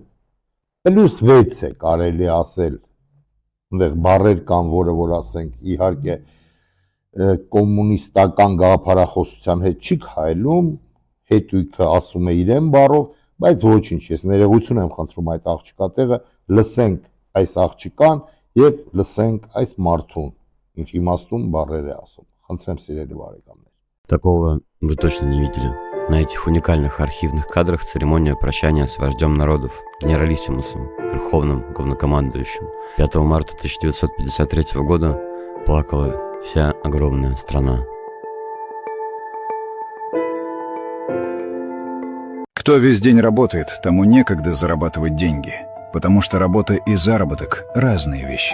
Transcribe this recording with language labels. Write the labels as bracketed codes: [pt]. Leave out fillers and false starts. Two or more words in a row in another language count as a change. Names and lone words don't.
[hy] +6 է կարելի ասել այնտեղ բառեր կան որ ասենք իհարկե կոմունիստական գաղափարախոսության հետ չի քայլում հետույքը ասում է իրեն բառով բայց ոչինչ ես ներողություն եմ խնդրում այդ աղջկա տեղը լսենք այս աղջկան եւ լսենք այս մարդուն ինչ իմաստուն բառեր է ասում խնդրեմ սիրելի բարեկամներ [ru] Такого вы точно не видели. На этих уникальных архивных кадрах церемония прощания с вождем народов, генералиссимусом, верховным главнокомандующим. 5 марта 1953 года плакала вся огромная страна. Кто весь день работает, тому некогда зарабатывать деньги, потому что работа и заработок – разные вещи.